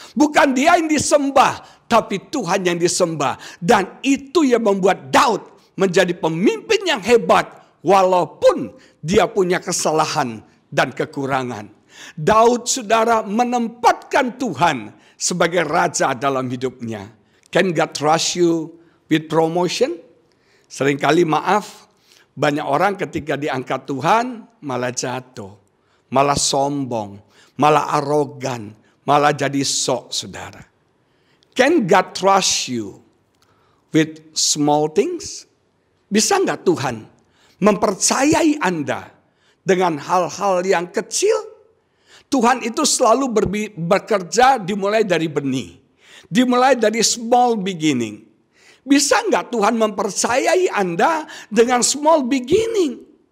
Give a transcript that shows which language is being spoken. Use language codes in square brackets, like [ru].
[id] Bukan dia yang disembah, tapi Tuhan yang disembah. Dan itu yang membuat Daud menjadi pemimpin yang hebat, walaupun dia punya kesalahan dan kekurangan. Daud, saudara, menempatkan Tuhan sebagai raja dalam hidupnya. [en] Can God trust you with promotion? [id] Seringkali maaf, banyak orang ketika diangkat Tuhan malah jatuh, malah sombong, malah arogan, malah jadi sok, saudara. [en] Can God trust you with small things? [id] Bisa nggak Tuhan mempercayai Anda dengan hal-hal yang kecil? Tuhan itu selalu bekerja dimulai dari benih. Dimulai dari [en] small beginning. [id] Bisa nggak Tuhan mempercayai Anda dengan [en] small beginning?